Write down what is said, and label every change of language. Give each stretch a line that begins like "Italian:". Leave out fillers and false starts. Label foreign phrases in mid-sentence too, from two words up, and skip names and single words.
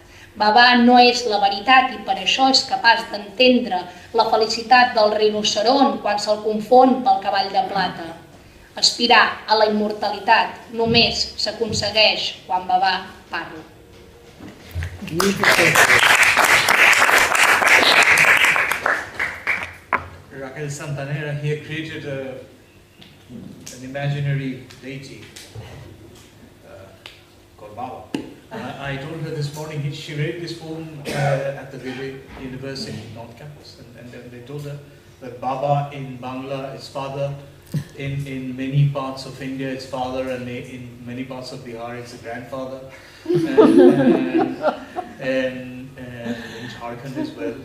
Catalan: Babà no és la veritat i per això és capaç d'entendre la felicitat del rinoceront quan se'l confon pel cavall de plata. Aspirar a la immortalitat només s'aconsegueix quan Babà parla.
English: Raquel Santanera here created an imaginary deity called Baba. I told her this morning, she read this poem at the University North Campus, and they told her that Baba in Bangla is father, in many parts of India it's father, and in many parts of Bihar it's a grandfather, and in Jharkhand as well.